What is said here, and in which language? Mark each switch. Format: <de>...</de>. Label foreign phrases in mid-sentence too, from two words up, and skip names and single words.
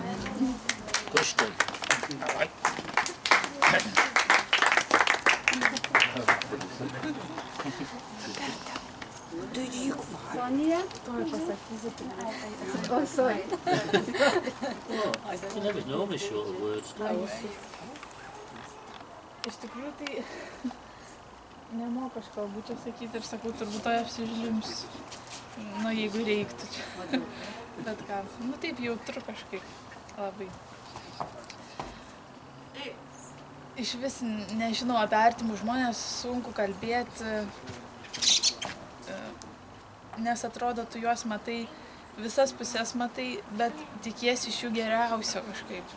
<en>Push them. All right. Sonia? Oh, sorry. I never know short of words.</en> <lt>Iš tikrųjų, tai nemoku aš kalbų čia sakyti ir sakau, turbūt to apsižlims, nu jeigu reiktų čia. Bet ką, nu taip jautru kažkaip labai. Iš vis nežinau, apie artimus žmonės sunku kalbėti, nes atrodo, tu juos matai, visas pusės matai, bet tikiesi iš jų geriausio kažkaip.</lt>